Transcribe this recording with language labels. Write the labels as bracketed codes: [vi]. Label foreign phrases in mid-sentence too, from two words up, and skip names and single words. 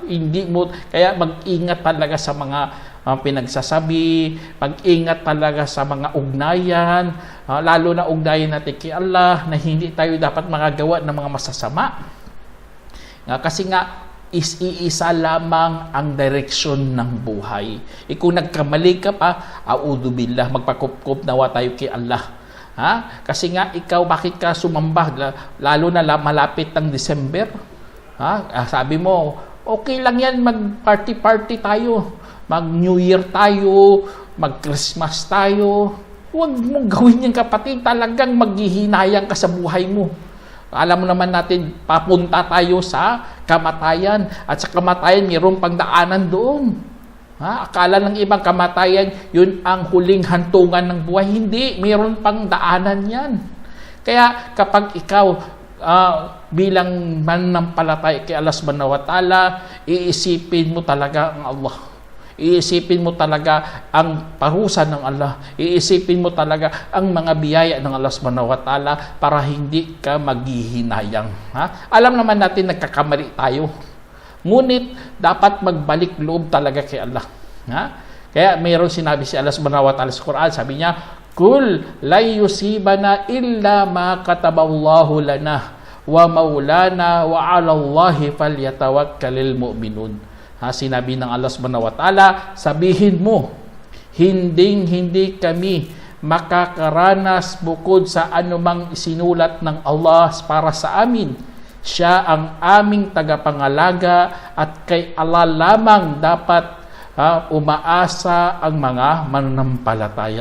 [tl] Hindi mo, kaya mag-ingat talaga sa mga pinagsasabi, mag-ingat talaga sa mga ugnayan, lalo na ugnayan natin kay Allah na hindi tayo dapat magagawa ng mga masasama. Kasi nga, iisa lamang ang direksyon ng buhay. Kung nagkamali ka pa, [ar] أعوذ بالله, [tl] magpakupkup nawa tayo kay Allah. Ha? Kasi nga, ikaw, bakit ka sumamba? Lalo na malapit ng December. Ha? Sabi mo, okay lang yan, mag-party-party tayo. Mag-New Year tayo, mag-Christmas tayo. Huwag mong gawin yan kapatid, talagang maghihinayang ka sa buhay mo. Alam mo naman natin, papunta tayo sa kamatayan. At sa kamatayan, mayroong pangdaanan doon. Akala ng ibang kamatayan, yun ang huling hantungan ng buhay. Hindi, mayroon pang daanan yan. Kaya kapag ikaw, bilang mananampalataya kay Allah [ar] سبحانه وتعالى, [tl] iisipin mo talaga ang Allah. Iisipin mo talaga ang parusa ng Allah. Iisipin mo talaga ang mga biyaya ng Allah [ar] سبحانه وتعالى [tl] para hindi ka maghihinayang. Alam naman natin nagkakamali tayo. Ngunit dapat magbalik loob talaga kay Allah. Kaya mayroon sinabi si Allah [ar] سبحانه وتعالى [tl] sa Quran, sabi niya, [ar] قل لا يصيبنا إلا ما كتب الله لنا ومولانا وعلى الله فليتوكل المؤمنون. [tl] Sinabi ng Allah [ar] سبحانه وتعالى, [tl] sabihin mo, hindi kami makakaranas bukod sa anumang isinulat ng Allah para sa amin. Siya ang aming tagapangalaga at kay Allah lamang dapat umaasa ang mga mananampalataya.